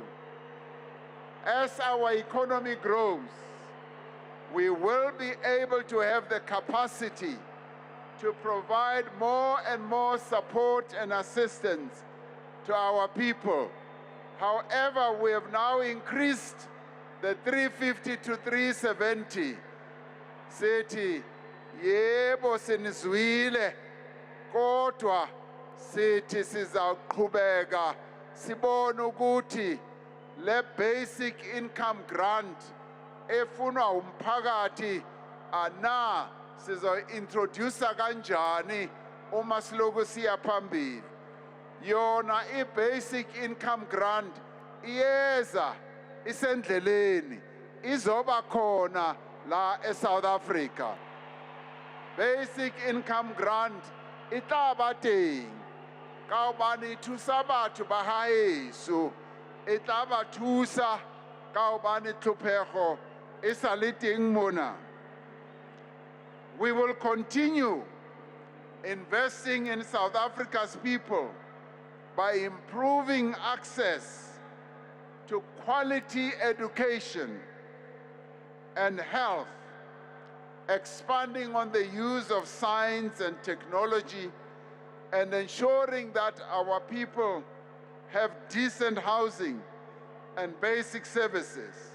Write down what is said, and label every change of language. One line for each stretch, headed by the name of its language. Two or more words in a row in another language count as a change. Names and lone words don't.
English: As our economy grows, we will be able to have the capacity to provide more and more support and assistance to our people. However, we have now increased the 350 to 370.
Zulu: Sithi, yebo sinizwile, kodwa sithi sizaqhubeka sibone ukuthi le
English: basic income grant
Zulu: efunwa umphakathi ana sizo-introducer kanjani uma siloku siya phambili. Yona i-
English: basic income grant
Zulu: iyeza isendleleni izoba khona la eSouth Africa.
English: Basic income grant
Southern Sotho: itlaba teng ka hobane thusa batho ba haeso, e tla ba thusa ka hobane tlhophego e sa le teng mona.
English: We will continue investing in South Africa's people by improving access to quality education and health, expanding on the use of science and technology, and ensuring that our people have decent housing and basic services.